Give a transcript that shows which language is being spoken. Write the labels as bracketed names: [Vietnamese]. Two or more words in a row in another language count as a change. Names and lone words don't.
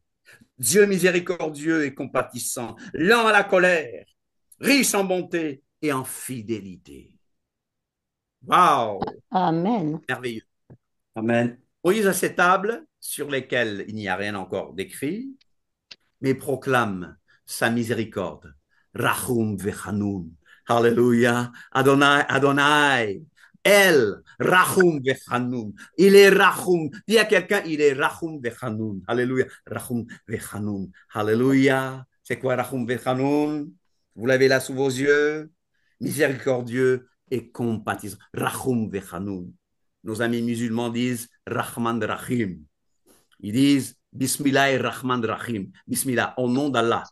[French] Dieu miséricordieux et compatissant, lent à la colère, riche en bonté et en fidélité. Waouh! Amen. Merveilleux. Amen. Moïse a ces tables sur lesquelles il n'y a rien encore d'écrit, mais proclame sa miséricorde. [Hebrew] רחום וחנון. Alléluia. אדני אדני אל רחום וחנון. [French] Il est Rachum. Dis à quelqu'un, il est [Hebrew] רחום וחנון. [French] Alléluia. [Hebrew] רחום וחנון. [French] Alléluia. C'est quoi [Hebrew] רחום וחנון? [French] Vous l'avez là sous vos yeux? Miséricordieux et compatissant. [Hebrew] רחום וחנון. [French] Nos amis musulmans disent [Arabic] رحمان رحيم. [French] Ils disent Bismillah et [Arabic] رحمان رحيم. [French] Bismillah, au nom d'Allah.